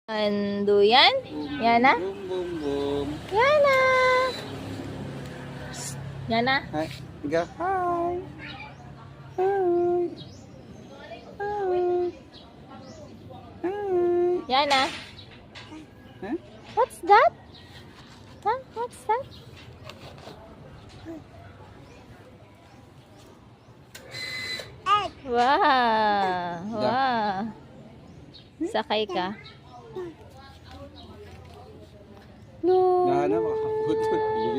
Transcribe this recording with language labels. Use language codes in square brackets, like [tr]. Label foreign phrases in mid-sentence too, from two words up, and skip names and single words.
[war] Duyan? Yana? Boom, boom, boom. Yana! Psst. Yana? [en] Hi. Go. Hi. Hi. Hi. Hi. [war] Yana? Huh? [en] What's that? Huh? What's that? Wow! Wow! [war] Sakay ka. No! Nahana, makakaputol. Pilit.